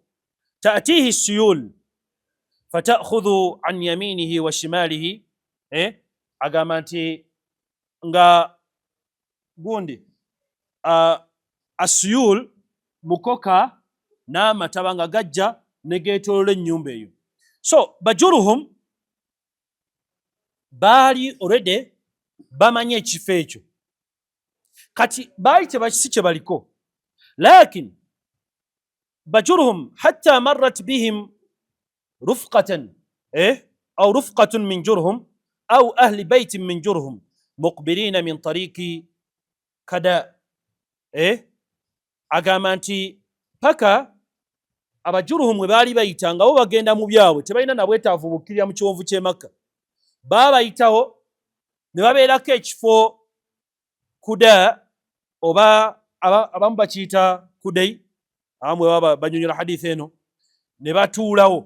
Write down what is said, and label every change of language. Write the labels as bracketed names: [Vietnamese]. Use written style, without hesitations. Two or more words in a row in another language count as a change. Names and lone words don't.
[Arabic] تأتيه السيول فتأخذ عن يمينه وشماله, [Ganda] agamba nti nga gundi asuyul mukoka n'amataba nga gajja ne geetoolola ennyumba eyo. So bajuruhum baali already bamanye ekifo ekyo, kati baali tebakisi kye baliko, [Arabic] لكن بجرهم حتى مرت بهم رفقة أو رفقة من جرهم أو أهل بيت من جرهم مقبلين من طريق كداء. [Ganda] Agamba nti paka abajuruhum we baali bayita nga bo bagenda mu byabwe, tebalina na bwetaavu bukkirira mu kiwonvu ky'e Makka, baabayitawo ne babeerako ekifo kuda, oba abamu bakiyita kudai, abamu bwe banyonyola hadith eno, ne batuulawo.